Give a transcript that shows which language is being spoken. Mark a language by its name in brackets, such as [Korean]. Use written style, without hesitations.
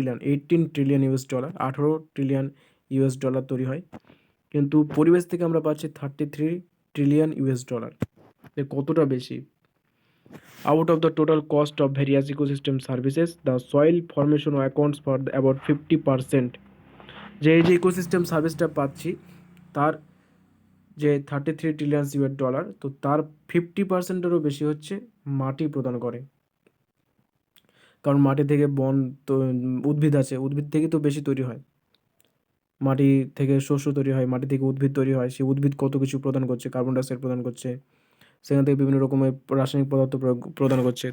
[Bangla] $18 trillion. 18 trillion তৈরি হয়, কিন্তু পরিবেশ থেকে আমরা পাচ্ছি $33 ট্রিলিয়ন। কতটা বেশি? [English] Out of the total cost of various ecosystem services, the soil formation accounts for about 50%. [Bangla] যে এই যে ইকোসিস্টেম সার্ভিসটা পাচ্ছি, তার যে $33 ট্রিলিয়ন, তো তার 50%-এরও বেশি হচ্ছে মাটি প্রদান করে। কারণ মাটি থেকে বন তো, উদ্ভিদ আছে, উদ্ভিদ থেকে তো বেশি তৈরি হয়, মাটি থেকে শস্য তৈরি হয়, মাটি থেকে উদ্ভিদ তৈরি হয়, সেই উদ্ভিদ কত কিছু প্রদান করছে, কার্বন ডাইঅক্সাইড প্রদান করছে, সেখান থেকে বিভিন্ন রকমের রাসায়নিক পদার্থ প্রদান করছে।